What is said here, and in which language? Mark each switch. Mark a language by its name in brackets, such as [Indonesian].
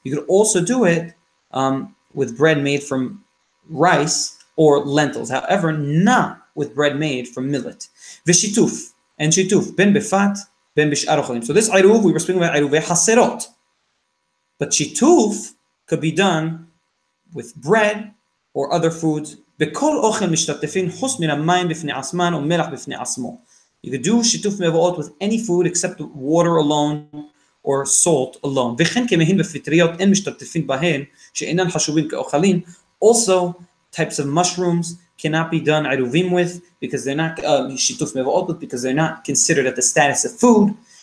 [English] You could also do it with bread made from rice or lentils. However, not with bread made from millet. V'shituf, and shituf, [Hebrew] ben befat, ben bish'ar ochalim. [English] So this Eruf, we were speaking about Eruvei Haserot. But shituf could be done with bread or other foods. [Hebrew] בכל אוכל משתתפים חוץ מן המים בפני עצמן ומלח בפני עצמו. [English] You could do shituf mevo'ot with any food except water alone or salt alone. [Hebrew] וכן כמהין בפטריות אין משתתפים בהן שאינן חשובים כאוכלים. [English] Also, types of mushrooms cannot be done eruvim with because they're not shituf mevo'ot with because they're not considered at the status of food.